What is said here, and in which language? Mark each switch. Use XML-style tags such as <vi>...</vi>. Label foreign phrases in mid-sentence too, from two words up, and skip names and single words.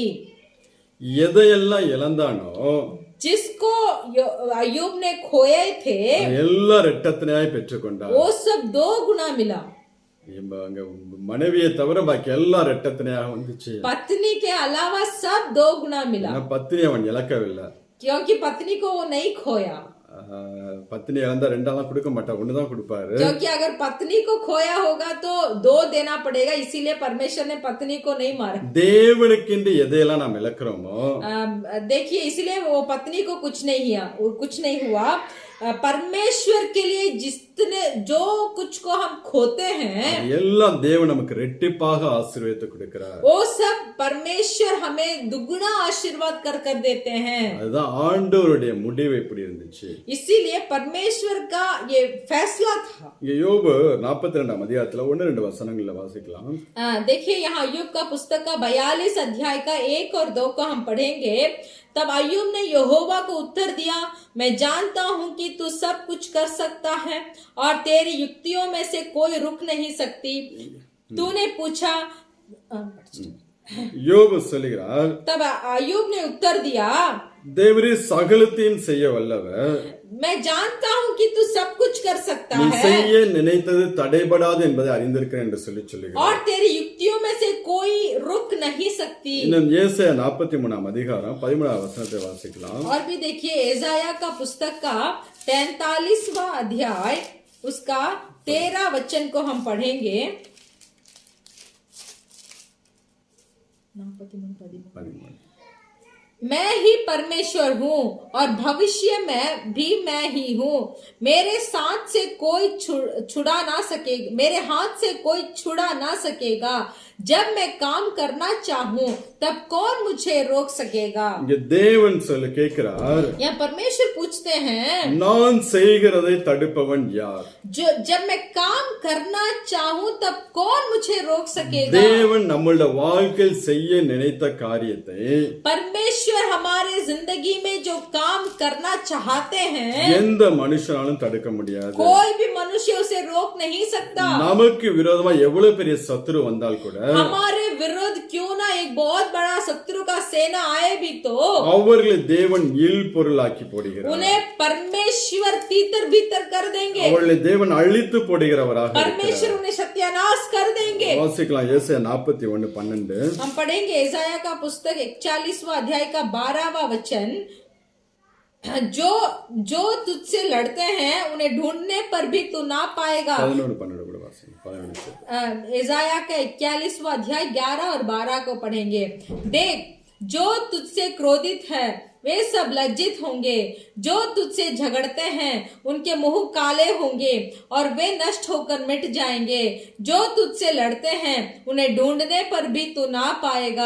<ta>எதையெல்லாம் இழந்தானோ</ta> <hi>जिसको अय्यूब ने खोए थे</hi> <ta>எல்லாம் இரட்டத்தனையாய் பெற்றுக்கொண்டார்.</ta> <hi>वो सब 2 गुना मिला।</hi> <ta>அங்க மனைவியை தவிர பாக்கி எல்லாம் இரட்டத்தனையாக வந்துச்சு.</ta> <hi>पत्नी के अलावा सब 2 गुना मिला,</hi> <ta>பத்தினி அவன் இழக்கவில்லை.</ta> <hi>क्योंकि पत्नी को वो नहीं खोया।</hi> <ta>பத்தினி இழந்தா 2 கொடுக்க மாட்டா, 1 தான் கொடுப்பாரு.</ta> <hi>क्योंकि अगर पत्नी को खोया होगा तो 2 देना पड़ेगा, इसीलिए परमेश्वर ने पत्नी को नहीं मारा।</hi> <ta>தேவனுக்கென்று எதையெல்லாம் நாம் இழக்கிறோமோ</ta> <hi>देखिए इसलिए वो पत्नी को कुछ नहीं हुआ। परमेश्वर के लिए जितने जो कुछ को हम खोते हैं</hi> <ta>எல்லாம் தேவன் நமக்கு ரெட்டிப்பாக ஆசீர்வாதத்தை கொடுக்கிறார்.</ta> <hi>वो सब परमेश्वर हमें दुगुना आशीर्वाद कर देते हैं।</hi> <ta>அதுதான் ஆண்டவருடைய முடிவு எப்படி இருந்துச்சு.</ta> <hi>इसीलिए परमेश्वर का ये फैसला था।</hi> <ta>இங்க யோபு 42ஆம் அதிகாரத்துல 1-2 வசனங்களை வாசிக்கலாம்.</ta> <hi>देखिए यहाँ अय्यूब का पुस्तक का 42 अध्याय का 1 और 2 को हम पढ़ेंगे। तब अय्यूब ने यहोवा को उत्तर दिया, मैं जानता हूं कि तू सब कुछ कर सकता है और तेरी युक्तियों में से कोई रुक नहीं सकती। तूने पूछा,</hi> <ta>யோபு சொல்லுகிறார்,</ta> <hi>तब अय्यूब ने उत्तर दिया,</hi> <ta>தேவரே சகலத்தையும் செய்ய வல்லவர்.</ta> <hi>मैं जानता हूँ कि तू सब कुछ कर सकता</hi> <ta>நீ</ta> <hi>है</hi> <ta>செய்ய நினைத்தது தடைபடாது என்பதை அறிந்திருக்கிறேன் என்று சொல்லுகிறார்.</ta> <hi>और तेरी युक्तियों में से कोई रुक नहीं सकती.</hi> <ta>இன்னும் ஏசாயா 43 அதிகாரம் 13 வசனத்தை வாசிக்கலாம்.</ta> <hi>और भी देखिए एसाया का पुस्तक का 43वां अध्याय उसका 13 वचन को हम पढ़ेंगे. 13. मैं ही परमेश्वर हूँ और भविष्य में भी मैं ही हूँ. मेरे साथ से कोई छुड़ा ना सकेगा, मेरे हाथ से कोई छुड़ा ना सकेगा. जब मैं काम करना चाहूँ तब कौन मुझे रोक सकेगा.</hi> <ta>இங்க தேவன் சொல்ல கேட்கிறார்,</ta> <hi>या परमेश्वर पूछते हैं</hi> <ta>நான் செய்கிறதை தடுப்பவன் யார்?</ta> <hi>जो जब मैं काम करना चाहूँ तब कौन मुझे रोक सकेगा.</hi> <ta>தேவன் நம்மளுடைய வாழ்க்கையில் செய்ய நினைத்த காரியத்தை</ta> <hi>परमेश्वर हमारे जिंदगी में जो काम करना चाहते हैं</hi> <ta>எந்த மனுஷனாலும் தடுக்க முடியாது.</ta> <hi>कोई भी मनुष्य उसे रोक नहीं सकता.</hi> <ta>நமக்கு விரோதமா எவ்வளவு பெரிய சத்துரு வந்தால் கூட</ta> <hi>हमारे विरुद्ध क्यों ना एक बहुत बड़ा शत्रु का सेना आए भी तो</hi> <ta>அவர்களை தேவன் இல் பொருளாக்கி போடுகிறார்.</ta> <hi>उन्हें परमेश्वर तीतर भीतर कर देंगे.</hi> <ta>அவர்களை தேவன் அழித்து போடுகிறவராக</ta> <hi>परमेश्वर उन्हें सत्यानाश कर देंगे.</hi> <ta>வாசிக்கலாம் ஏசாயா 41:12.</ta> <hi>हम पढ़ेंगे एसाया का पुस्तक 41वां अध्याय का 12वां वचन. जो जो तुझसे लड़ते हैं उन्हें ढूंढने पर भी तू ना पाएगा.</hi> <ta>11-12 கூட வாசிக்கலாம்.</ta> <hi>एसाया का 41वां अध्याय 11 और 12 को पढ़ेंगे. देख जो तुझसे क्रोधित है वे सब लज्जित होंगे. जो तुझसे झगड़ते हैं उनके मुंह काले होंगे और वे नष्ट होकर मिट जाएंगे. जो तुझसे लड़ते हैं उन्हें ढूंढने पर भी तू ना पाएगा.</hi>